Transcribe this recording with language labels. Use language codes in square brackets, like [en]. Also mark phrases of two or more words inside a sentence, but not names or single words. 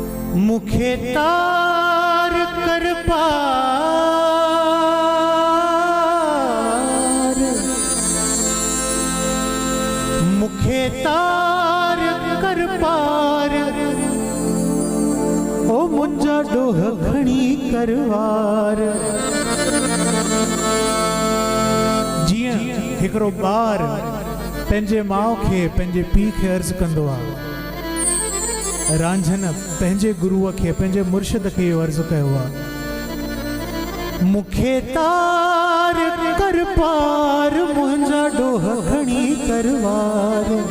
[sd] मुखे तार कर पार, मुखे तार कर पार, ओ मुंजा डोह खणी करवार। जियां हिकड़ो ॿार पंहिंजे माउ खे पंहिंजे पीउ खे अर्ज़ कंदो आहे, रांझन पंहिंजे गुरुअ खे पंहिंजे मुर्शिद खे इहो अर्ज़ कयो आहे, मुखे तार कर पार, मुंहिंजा ॾोह खणी करवार।